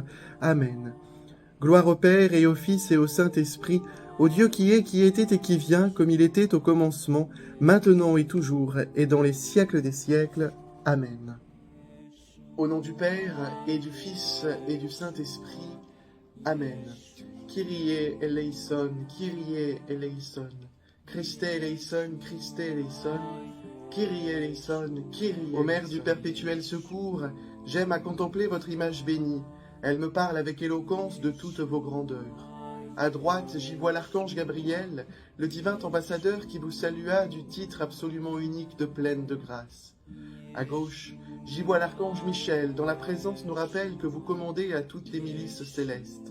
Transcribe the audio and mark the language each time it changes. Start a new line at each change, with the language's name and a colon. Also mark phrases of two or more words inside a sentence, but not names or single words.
French: Amen. Gloire au Père et au Fils et au Saint-Esprit, au Dieu qui est, qui était et qui vient, comme il était au commencement, maintenant et toujours, et dans les siècles des siècles. Amen. Au nom du Père, et du Fils, et du Saint-Esprit. Amen.
Greek: Κύριε ἐλέησον, Κύριε ἐλέησον. Χριστὲ ἐλέησον, Χριστὲ ἐλέησον. Κύριε ἐλέησον, Κύριε ἐλέησον.
French: Ô Mère du perpétuel secours, j'aime à contempler votre image bénie. Elle me parle avec éloquence de toutes vos grandeurs. À droite, j'y vois l'archange Gabriel, le divin ambassadeur qui vous salua du titre absolument unique de pleine de grâce. À gauche, J'y vois l'archange Michel, dont la présence nous rappelle que vous commandez à toutes les milices célestes.